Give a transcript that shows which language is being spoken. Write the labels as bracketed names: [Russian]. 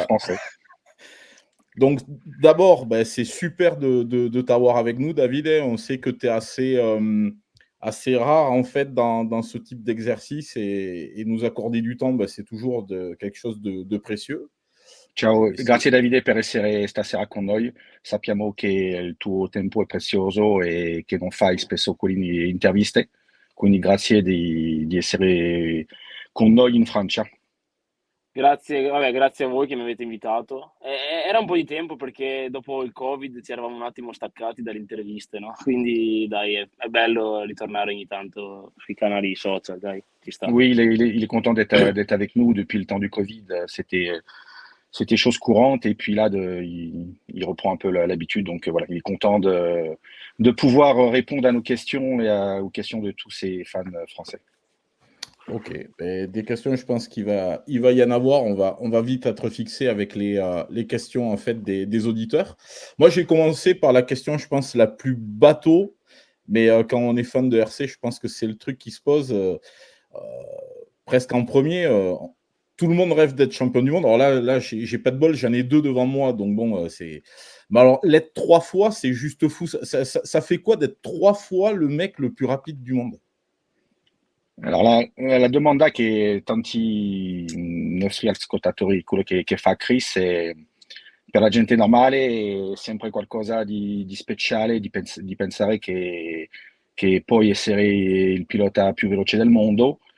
[French] français. Donc, d'abord, ben, c'est super de t'avoir avec nous, David. On sait que tu es assez rare, en fait, dans ce type d'exercice et nous accorder du temps, ben, c'est toujours quelque chose de précieux. [Italian] Ciao, [French] Et [Italian] grazie Davide per essere stasera con noi. Sappiamo che il tuo tempo è prezioso e che non fai spesso quelle interviste, quindi grazie di essere con noi in Francia. Grazie a voi che mi avete invitato. Era un po' di tempo perché dopo il Covid ci eravamo un attimo staccati dalle interviste, no? Quindi dai, è bello ritornare ogni tanto sui canali social, dai, ci sta. [French] Oui, il est content d'être avec nous depuis le temps du Covid. C'était chose courante et puis là, il reprend un peu l'habitude. Donc voilà, il est content de pouvoir répondre à nos questions et aux questions de tous ses fans français. Ok, ben, des questions, je pense il va y en avoir. On va vite être fixé avec les questions en fait des auditeurs. Moi, j'ai commencé par la question, je pense, la plus bateau, mais quand on est fan de RC, je pense que c'est le truc qui se pose euh, presque en premier. Tout le monde rêve d'être champion du monde. Alors là, j'ai pas de bol, j'en ai deux devant moi, donc bon, c'est. Mais alors, l'être trois fois, c'est juste fou. Ça fait quoi d'être trois fois le mec le plus rapide du monde? [Italian] Alors la domanda che tanti nostri ascoltatori, quello che fa Chris, è per la gente normale è sempre qualcosa di speciale, di pensare che puoi essere il pilota più veloce del mondo.